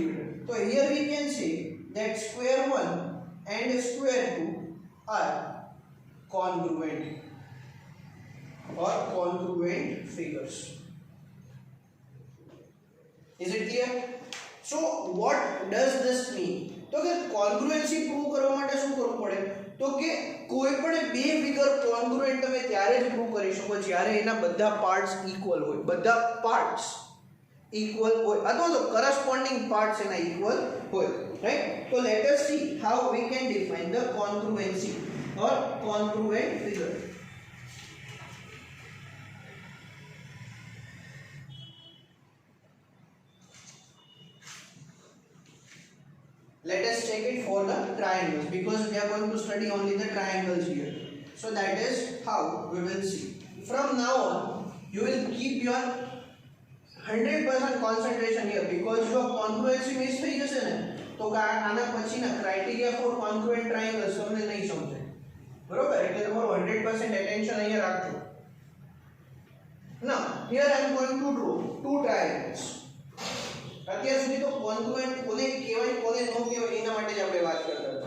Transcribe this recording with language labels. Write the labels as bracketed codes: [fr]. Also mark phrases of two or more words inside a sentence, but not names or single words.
[en] So here we can say that square 1 and square 2 are congruent or congruent figures. Is it clear? So what does this mean? [gu] તો કે કોન્ગ્રુએન્સી પ્રૂવ કરવા માટે શું કરવું પડે? તો કે કોઈ પણ બે [en] figure congruent [gu] તમે ત્યારે જ પ્રૂવ કરી શકો જ્યારે એના બધા [en] parts equal [gu] હોય, બધા [en] parts equal [gu] હોય અથવા તો [en] corresponding parts [gu] એના ઇક્વલ હોય, રાઈટ? [en] તો let us see how we can define the congruency or congruent figure. Let us take it for the triangles because we are going to study only the triangles here. So that is how we will see. From now on, you will keep your 100% concentration here because your congruency miss [gu] થઈ જશે ને તો આના પછીના [en] criteria for congruent triangles [gu] તમને નહીં સમજાય, બરોબર? એટલે તમારું 100% attention અહીંયા રાખજો. [en] Now, here I am going to draw two triangles. [gu] અત્યાર સુધી તો કોન્ગ્રુએન્ટ કોને કહેવાય કોને ન કહેવાય એના માટે જ આપણે વાત કરતા હતા.